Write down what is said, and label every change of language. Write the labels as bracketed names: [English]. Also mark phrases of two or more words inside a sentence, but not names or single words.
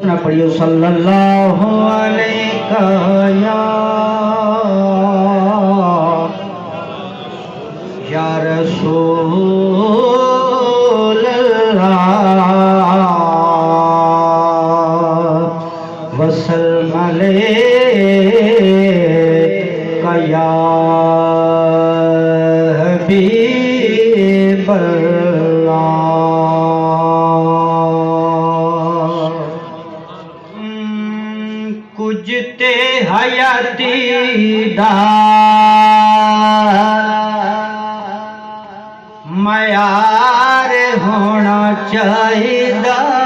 [Arabic] پڑھیو صلى الله عليه يا رسول الله وسلم عليك يا [Punjabi] حبیب کچھ تے حیاتی دا معیار ہونا چاہیدا